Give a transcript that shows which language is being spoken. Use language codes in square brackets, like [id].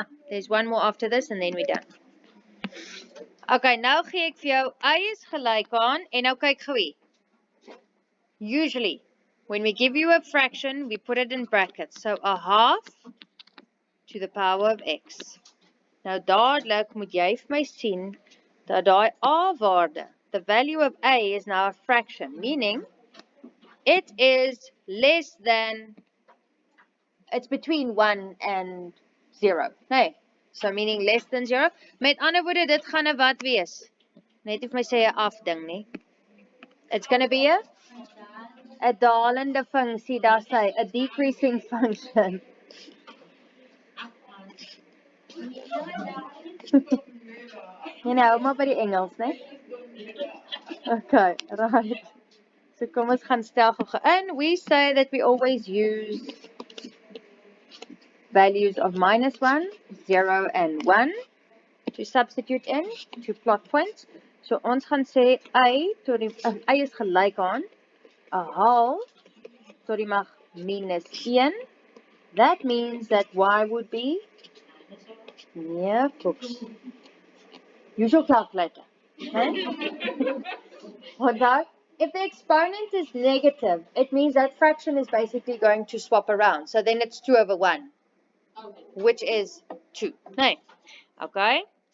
[en] There's one more after this and then we're done. [af] Okay, nou gee ek vir jou y is gelyk aan en nou kyk gou hier. [en] Usually, when we give you a fraction, we put it in brackets. So a half to the power of x. [af] Nou dadelik moet jy vir my sien dat daai a-waarde, [en] the value of a is now a fraction, meaning it is less than, it's between 1 and 0. Nee, so meaning less than 0. [af] Met ander woorde, dit gaan 'n wat wees? Net of my sê 'n afding, nie? [en] It's going to be a [af] dalende funksie, daar sê, [en] a decreasing function. You know, [af] maar by die Engels, né? [en] Okay, right. [af] So kom ons gaan stel gou in. [en] We say that we always use values of -1, 0 and 1 to substitute in, to plot points. [af] So ons gaan sê y is gelyk aan 'n half tot die mag -1. [en] That means that y would be, yeah, folks. Use your calculator. Okay? If the exponent is negative, it means that fraction is basically going to swap around. So then it's 2 over 1, which is 2. Nee. Okay?